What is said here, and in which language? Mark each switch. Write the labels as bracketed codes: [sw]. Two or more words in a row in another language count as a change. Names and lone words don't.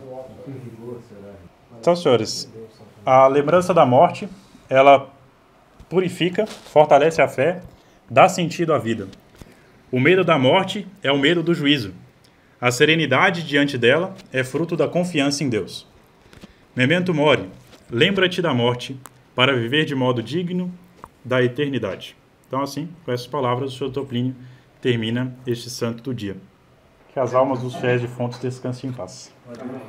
[pt] Então, senhores, a lembrança da morte, ela purifica, fortalece a fé, dá sentido à vida. O medo da morte é o medo do juízo. A serenidade diante dela é fruto da confiança em Deus. [la] Memento mori, [pt] lembra-te da morte, para viver de modo digno da eternidade. Então, assim, com essas palavras, o Sr. Plínio termina este santo do dia. Que as almas dos fiéis defuntos descansem em paz.